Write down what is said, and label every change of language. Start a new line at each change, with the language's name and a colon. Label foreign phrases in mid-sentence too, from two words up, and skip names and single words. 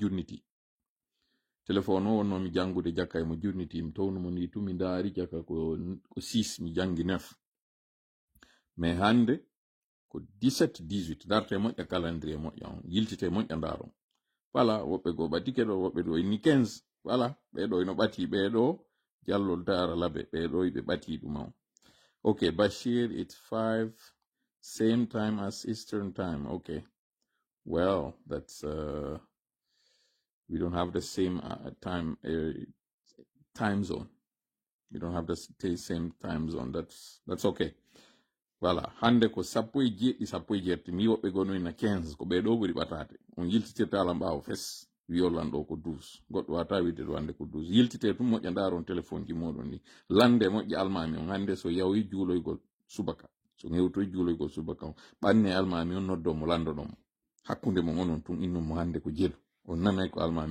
Fula: jurniti téléphone o wonno mi jangude jakka e mo jurniti mi townumo ni tu mi ndaari jakka ko 6 mi jangi 9 mais hande ko 17 18 darte moƴƴa calendrier moƴƴa on yiltite moƴƴa ndaron voilà woɓɓe go ɓatike ɗo woɓɓe ɗo inni 15 voilà ɓeɗo ino ɓati ɓeɗo jallol dara labe ɓeɗo ɓe ɓati ɗum on
English: okay Bashir it's 5 same time as Eastern time okay well that's we don't have the same time zone we don't have the same time zone that's okay voilà
Fula: hande ko sappo e jeeɗiɗi mi woɓɓe gono ina 15 ko ɓeɗo ɓuri ɓatate on yiltitirta ala mbawo fes wiyolan ɗo ko 12 goɗɗo wata widde ɗo hande ko 12 yiltite tum moƴƴa ndaron téléphone ji moɗon ni lande moƴƴa almami on hande so yawi juuloygol subaka so ŋewtoy juuloygol subaka on ɓanne almami on noddomo landoɗomo hakkunde mo onon tun innumo hande ko jelu on nanay ko almami